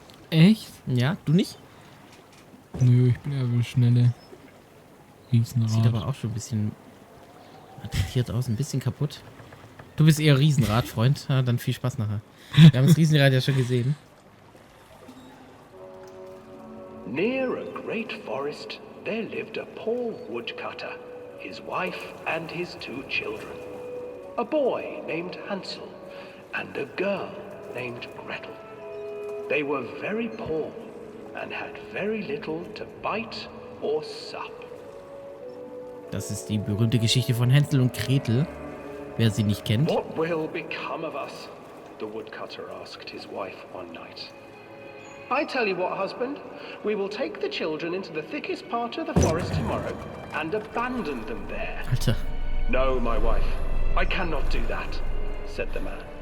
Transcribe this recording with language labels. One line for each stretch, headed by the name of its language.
German: Echt? Ja, du nicht? Nö, ich bin eher eine schnelle Riesenrad. Sieht aber auch schon ein bisschen attraktiert aus, ein bisschen kaputt. Du bist eher Riesenradfreund. Ja, dann viel Spaß nachher. Wir haben das Riesenrad ja schon gesehen.
English: Near a great forest, there lived a poor woodcutter, his wife and his 2 children. A boy named Hansel and a girl named Gretel. They were very poor and had very little to bite or sup.
German: Das ist die berühmte Geschichte von Hänsel und Gretel. wer sie nicht kennt.
English: What will become of us? The woodcutter asked his wife one night. I tell you what, husband, we will take the children into the thickest part of the forest tomorrow and abandon them there.
German: Alter,
English: No, my wife, I cannot do that, said the man.